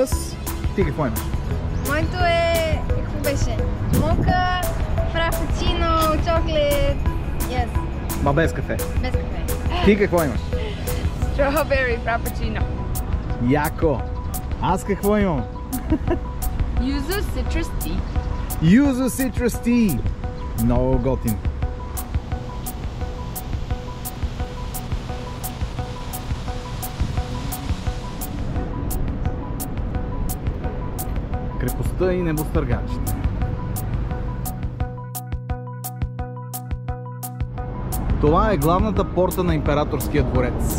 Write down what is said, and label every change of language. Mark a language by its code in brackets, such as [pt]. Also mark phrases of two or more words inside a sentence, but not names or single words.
[bg] Ти какво имаш? Моето е... какво беше? Мока, фрапучино, чоклет... Yes. Ма без кафе. Без кафе. Ти какво имаш? [en] Strawberry frappuccino. [bg] Яко! Аз какво имам? [en] Yuzu citrus tea. Yuzu Citrus Tea! [bg] Много готин. Крепостта и небостъргачите. Това е главната порта на Императорския дворец.